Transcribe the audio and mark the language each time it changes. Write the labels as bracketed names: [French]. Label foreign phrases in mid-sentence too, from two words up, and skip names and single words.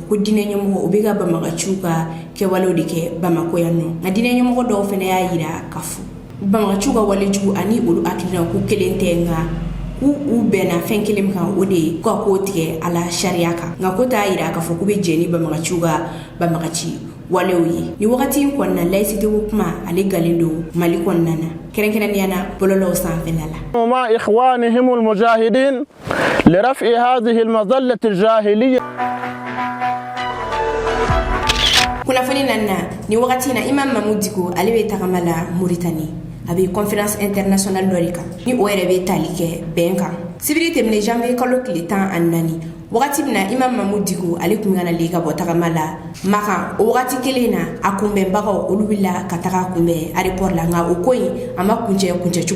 [Bambara] ko diinɛ ɲɛmɔgɔ u bɛ ka Banbagaciw ka kɛwalew de kɛ Bamako yan nɔ nka diinɛ ɲɛmɔgɔ dɔw fana y'a yira k'a fɔ Banbagaciw ka walejugu ani olu hakilinaw ko kelen tɛ nka u bɛnna fɛn kelen kan o de ye ko k'o tigɛ a la sariya kan nka ko t'a yira k'a fɔ k'u bɛ jɛ ni Banbagaciw ka Banbagaci walew ye ni wagati in kɔnɔna laïcité ko kuma ale galen don Mali kɔnɔna na kɛrɛnkɛrɛnnenya na bɔlɔlɔw sanfɛla la [Arabic] مع إخوانهم المجاهدين لرفع هذه المظلة الجاهلية. [Bambara] kunnafoni nanna ni wagati na Imam Mamoud Dicko ale bɛ tagama la Mauritanie a bɛ [French] conférence internationale [Bambara] dɔ de kan ni o yɛrɛ bɛ tali kɛ bɛn kan sibiri tɛmɛnen janvier kalo tile 14 wagati min na Imam Mamoud Dicko ale tun kana le ka bɔ tagama la Makan o wagati kelen na a kunbɛnbagaw olu wulila ka taga kunbɛn aéroport la nka o ko in a ma kuncɛcogo